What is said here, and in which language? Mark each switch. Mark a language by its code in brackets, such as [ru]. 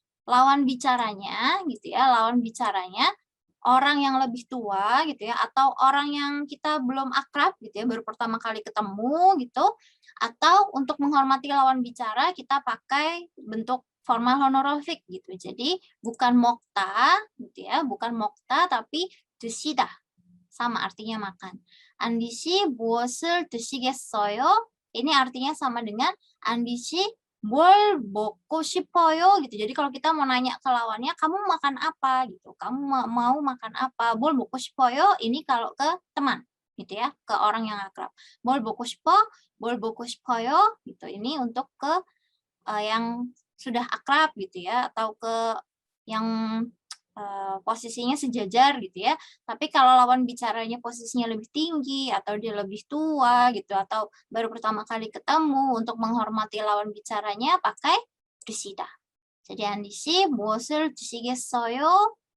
[id] Lawan bicaranya gitu ya, lawan bicaranya orang yang lebih tua gitu ya, atau orang yang kita belum akrab gitu ya, baru pertama kali ketemu gitu, atau untuk menghormati lawan bicara kita pakai bentuk formal honorific gitu. Jadi bukan 먹다 gitu ya, bukan 먹다 tapi 드시다. Sama artinya makan. [ko] Andi 씨 무엇을 드시겠어요? [id] Ini artinya sama dengan Andi 씨 [ko] 뭘 먹고 싶어요 [id] gitu. Jadi kalau kita mau nanya ke lawannya, kamu makan apa gitu. Kamu mau makan apa? [ko] 뭘 먹고 싶어요? [id] Ini kalau ke teman gitu ya, ke orang yang akrab. [ko] 뭘 먹고 싶어? 뭘 먹고 싶어요? Gitu. [id] Ini untuk ke yang sudah akrab gitu ya, atau ke yang posisinya sejajar gitu ya. Tapi kalau lawan bicaranya posisinya lebih tinggi atau dia lebih tua gitu atau baru pertama kali ketemu, untuk menghormati lawan bicaranya pakai 드시다. [ko] Jadi Andi 씨 무엇을 드시겠어요?